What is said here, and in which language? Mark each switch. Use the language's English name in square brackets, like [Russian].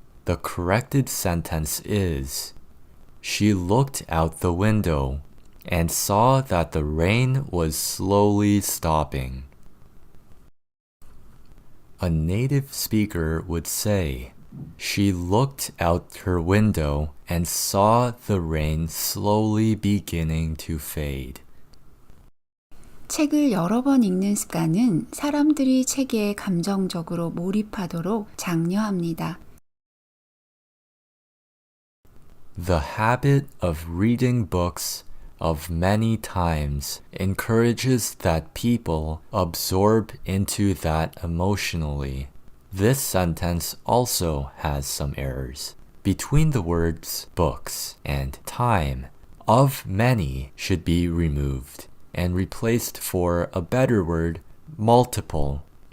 [English] The corrected sentence is, she looked out the window and saw that the rain was slowly stopping. A native speaker would say, she looked out her window and saw the rain slowly beginning to fade. [Korean] 책을 여러 번 읽는 습관은 사람들이 책에 감정적으로 몰입하도록 장려합니다. [English] The habit of reading books of many times encourages that people absorb into that emotionally. This sentence also has some errors. Between the words books and time, of many should be removed and replaced for a better word, multiple.